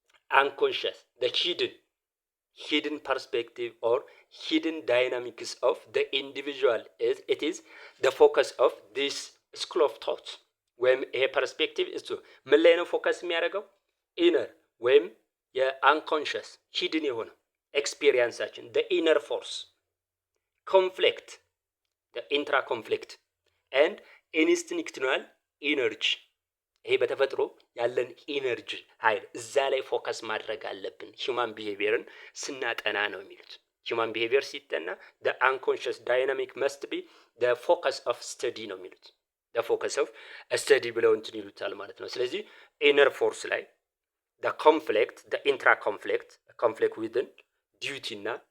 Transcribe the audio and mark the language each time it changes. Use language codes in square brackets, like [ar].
[en] Unconscious, the hidden perspective or hidden dynamics of the individual it is the focus of this school of thought. [am] ወይም ይሄ ፐርስፔክቲቭ እሱ ምን ላይ ነው ፎከስ የሚያደርገው? [en] ኢነር [am] ወይም [en] የአንኮንሽስ ሂድን [am] የሆነ [en] ኤክስፒሪየንሳችን the inner force, conflict, the intra conflict and instinctual energy. [am] ይሄ በተፈጥሮ ያለን ኢነርጂ ኃይል እዛ ላይ ፎከስ ማድረግ አለብን ሂውማን ቢሄቪየርን ስናጠና ነው የሚሉት። ሂውማን ቢሄቪየር ሲጠና [en] the unconscious dynamic must be the focus of study [am] ነው የሚሉት። [en] the focus of study [am] ብለው እንትን ይሉታል ማለት ነው። ስለዚህ ኢነር ፎርስ ላይ [en] the conflict, the intra conflict within duty [am] እና